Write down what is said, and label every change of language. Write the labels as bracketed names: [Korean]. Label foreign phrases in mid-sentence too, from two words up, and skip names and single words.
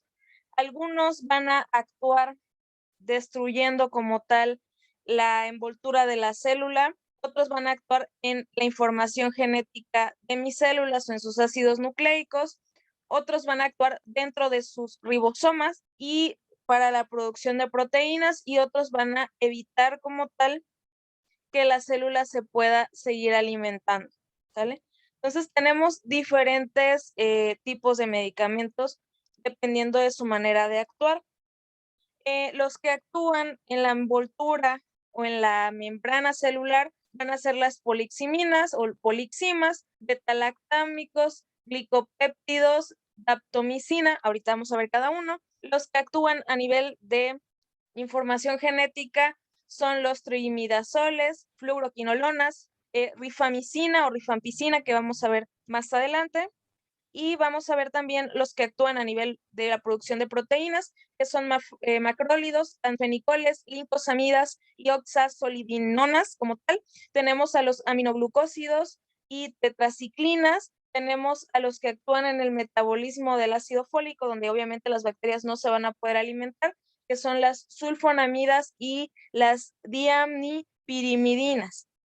[Spanish] Algunos van a actuar destruyendo como tal la envoltura de la célula, otros van a actuar en la información genética de mis células o en sus ácidos nucleicos, otros van a actuar dentro de sus ribosomas y para la producción de proteínas y otros van a evitar como tal que la célula se pueda seguir alimentando, ¿sale? Entonces tenemos diferentes tipos de medicamentos dependiendo de su manera de actuar. Los que actúan en la envoltura o en la membrana celular van a ser las poliximinas o poliximas, betalactámicos, glicopéptidos, daptomicina, ahorita vamos a ver cada uno. Los que actúan a nivel de información genética son los triimidazoles, fluoroquinolonas, rifamicina o rifampicina, que vamos a ver más adelante. Y vamos a ver también los que actúan a nivel de la producción de proteínas, que son macrólidos, anfenicoles, linfosamidas y oxazolidinonas como tal. Tenemos a los aminoglucósidos y tetraciclinas. Tenemos a los que actúan en el metabolismo del ácido fólico, donde obviamente las bacterias no se van a poder alimentar, que son las sulfonamidas y las diamnipirimidinas.